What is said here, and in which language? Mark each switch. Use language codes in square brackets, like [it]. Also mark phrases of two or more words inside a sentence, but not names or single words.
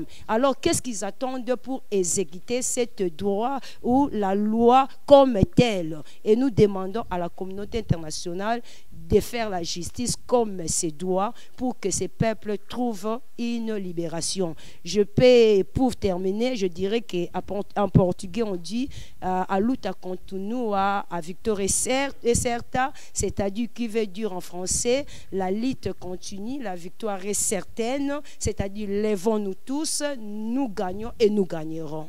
[fr] Alors qu'est-ce qu'ils attendent pour exécuter ce droit ou la loi comme telle? Et nous demandons à la communauté internationale de faire la justice comme se doit pour que ces peuples trouvent une libération. Pour terminer, je dirais qu'en portugais on dit [pt] a luta continua, [fr] a victoire est certa, c'est-à-dire qui veut dire en français la lutte continue, la victoire est certaine, c'est-à-dire lèvons-nous tous, nous gagnons et nous gagnerons.